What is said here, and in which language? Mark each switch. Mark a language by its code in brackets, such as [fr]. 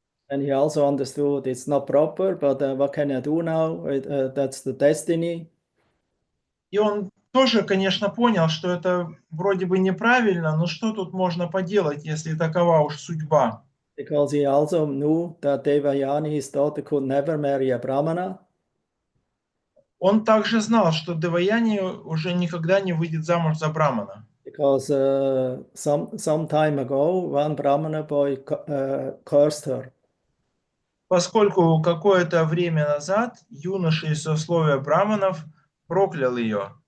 [en] And he also understood it's not proper, but what can I do now? That's the destiny. [ru] И он тоже, конечно, понял, что это вроде бы неправильно, но что тут можно поделать, если такова уж судьба? [en] Because he also knew that Devayani, his daughter, could never marry a Brahmana. [ru] Он также знал, что Деваяни уже никогда не выйдет замуж за брамана. [en] Because some time ago, one Brahmana boy cursed her. [ru] Поскольку какое-то время назад юноша из сословия браманов проклял ее.